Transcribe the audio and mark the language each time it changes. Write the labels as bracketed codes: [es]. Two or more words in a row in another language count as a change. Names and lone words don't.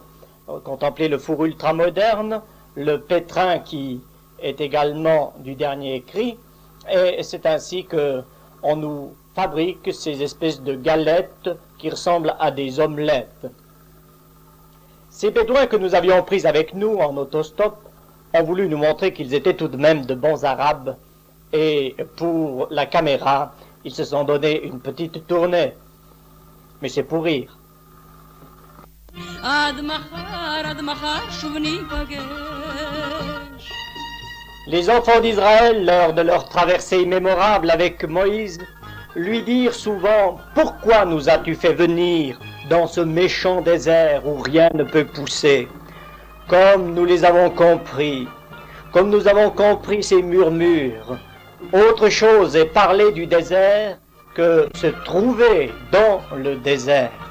[fr] Contemplez le four ultramoderne, le pétrin qui est également du dernier cri, et c'est ainsi que on nous fabrique ces espèces de galettes qui ressemblent à des omelettes. Ces Bédouins que nous avions pris avec nous en autostop ont voulu nous montrer qu'ils étaient tout de même de bons Arabes, et pour la caméra, ils se sont donné une petite tournée. Mais c'est pour rire. [he] עד מחר שוב ניפגש. [fr] Les enfants d'Israël, lors de leur traversée mémorable avec Moïse, lui dirent souvent « Pourquoi nous as-tu fait venir dans ce méchant désert où rien ne peut pousser ?» Comme nous les avons compris, comme nous avons compris ces murmures, autre chose est parler du désert que se trouver dans le désert.